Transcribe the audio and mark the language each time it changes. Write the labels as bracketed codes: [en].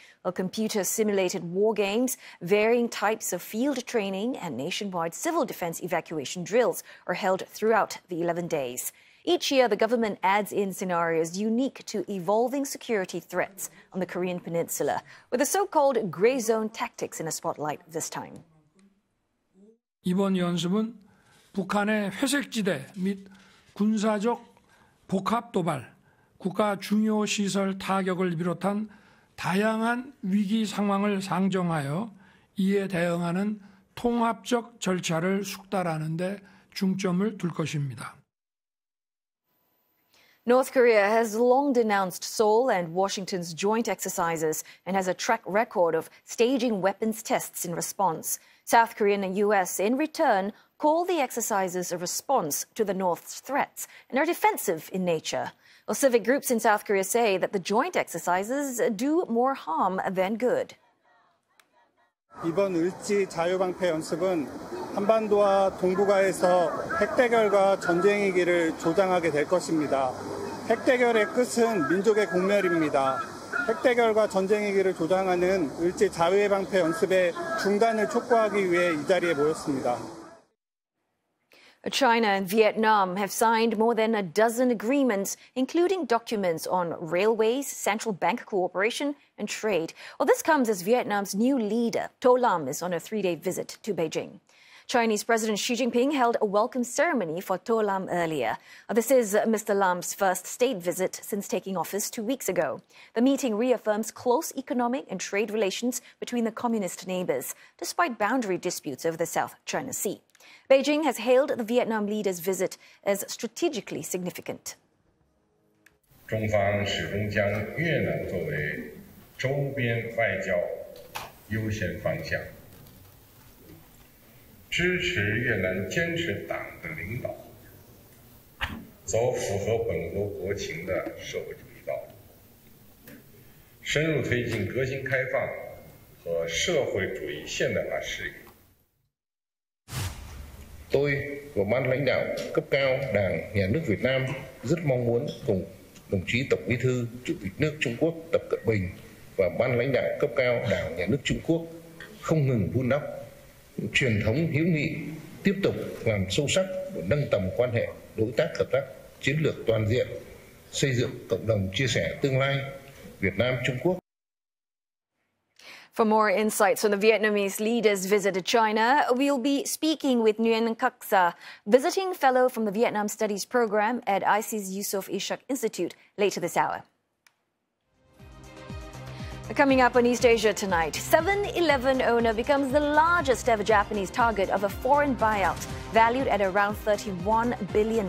[en] Well, computer-simulated war games, varying types of field training, and nationwide civil defense evacuation drills are held throughout the 11 days. Each year, the government adds in scenarios unique to evolving security threats on the Korean peninsula, with the so-called gray zone tactics in a spotlight this time. [ko] 이번 연습은 북한의 회색지대 및 군사적 복합 도발, 국가 중요 시설 타격을 비롯한 다양한 위기 상황을 상정하여 이에 대응하는 통합적 절차를 숙달하는 데 중점을 둘 것입니다. [en] North Korea has long denounced Seoul and Washington's joint exercises and has a track record of staging weapons tests in response. South Korea and the U.S., in return, call the exercises a response to the North's threats and are defensive in nature. Well, civic groups in South Korea say that the joint exercises do more harm than good. [ko] 이번 을지 자유방패 연습은 한반도와 동북아에서 핵대결과 전쟁의 길을 조장하게 될 것입니다. 핵대결의 끝은 민족의 공멸입니다. 핵대결과 전쟁의 길을 조장하는 을지 자유방패 연습의 중단을 촉구하기 위해 이 자리에 모였습니다. [en] China and Vietnam have signed more than a dozen agreements, including documents on railways, central bank cooperation and trade. Well, this comes as Vietnam's new leader, To Lam, is on a 3-day visit to Beijing. Chinese President Xi Jinping held a welcome ceremony for To Lam earlier. This is Mr. Lam's first state visit since taking office 2 weeks ago. The meeting reaffirms close economic and trade relations between the communist neighbors, despite boundary disputes over the South China Sea. Beijing has hailed the Vietnam leader's visit as strategically significant. [zh] 中方始终将越南作为周边外交优先方向，支持越南坚持党的领导，走符合本国国情的社会主义道路，深入推进革新开放和社会主义现代化事业。 [vi] Tôi và ban lãnh đạo cấp cao Đảng, Nhà nước Việt Nam rất mong muốn cùng đồng chí Tổng Bí thư, Chủ tịch nước Trung Quốc Tập Cận Bình và ban lãnh đạo cấp cao Đảng, Nhà nước Trung Quốc không ngừng vun đắp truyền thống hữu nghị, tiếp tục làm sâu sắc và nâng tầm quan hệ đối tác hợp tác chiến lược toàn diện, xây dựng cộng đồng chia sẻ tương lai Việt Nam Trung Quốc. [en] For more insights on the Vietnamese leader's visit to China, we'll be speaking with Nguyen Kak Sa, visiting fellow from the Vietnam Studies program at IC's Yusof Ishak Institute later this hour. Coming up on East Asia tonight, 7-Eleven owner becomes the largest ever Japanese target of a foreign buyout, valued at around $31 billion.